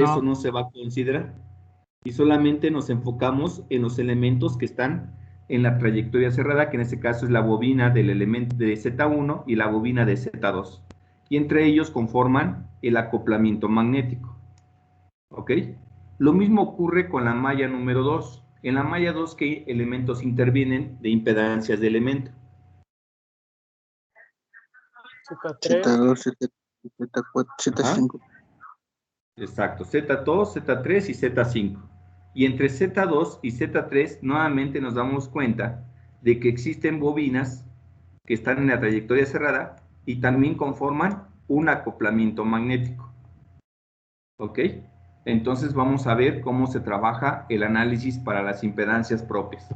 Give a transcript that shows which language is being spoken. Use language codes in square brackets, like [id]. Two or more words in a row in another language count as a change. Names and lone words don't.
[es] eso no se va a considerar. Y solamente nos enfocamos en los elementos que están en la trayectoria cerrada, que en este caso es la bobina del elemento de Z1 y la bobina de Z2. Y entre ellos conforman el acoplamiento magnético. ¿Ok? Lo mismo ocurre con la malla número 2. En la malla 2, ¿qué elementos intervienen de impedancias de elemento? Z3. Z2, Z4, Z5. Exacto, Z2, Z3 y Z5. Y entre Z2 y Z3 nuevamente nos damos cuenta de que existen bobinas que están en la trayectoria cerrada y también conforman un acoplamiento magnético. ¿Ok? Entonces vamos a ver cómo se trabaja el análisis para las impedancias propias.